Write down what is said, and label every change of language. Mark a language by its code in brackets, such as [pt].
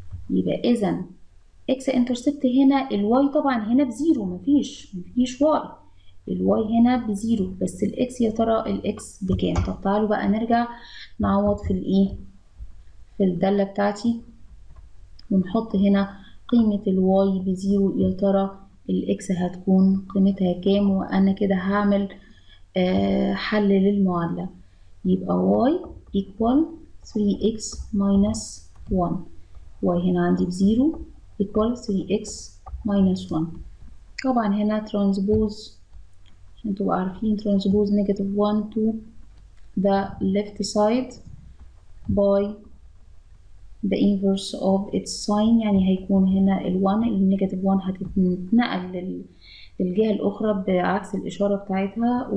[ar] يبقى اذا x intercept هنا الواي طبعا هنا بزيرو، مفيش y، الواي هنا بزيرو، بس الاكس يا ترى الاكس بكام؟ طب تعالوا بقى نرجع نعوض في الدالة بتاعتي ونحط هنا قيمة الواي بزيرو. يا ترى الاكس هتكون قيمتها كام؟ وانا كده هعمل حل للمعادلة. [en] يبقى y equal 3x minus 1. y [ar] هنا عندي بزيرو [en] equal 3x minus 1. [ar] طبعا هنا ترانسبوز عشان تبقوا عارفين، ترانسبوز [en] negative 1 to the left side by the inverse of its sign، [ar] يعني هيكون هنا ال1 النيجاتيف 1 هتتنقل للجهة الأخرى بعكس الإشارة بتاعتها.